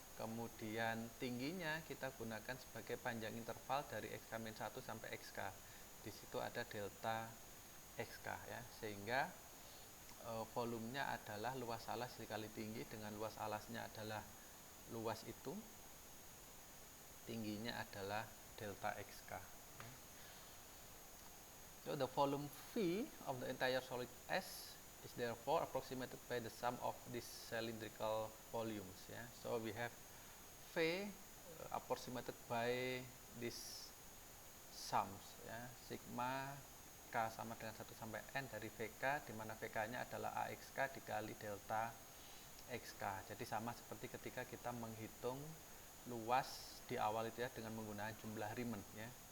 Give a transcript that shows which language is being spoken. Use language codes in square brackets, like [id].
[id] Kemudian tingginya kita gunakan sebagai panjang interval dari XK-1 sampai XK. Di situ ada delta XK ya, sehingga volumenya adalah luas alas dikali tinggi dengan luas alasnya adalah luas itu, tingginya adalah delta XK. [en] So the volume V of the entire solid S is therefore approximated by the sum of these cylindrical volumes ya. So we have V approximated by these sums [id] ya, sigma K sama dengan 1 sampai N dari VK, di mana VK nya adalah AXK dikali delta XK. Jadi sama seperti ketika kita menghitung luas di awal itu ya dengan menggunakan jumlah Riemann ya.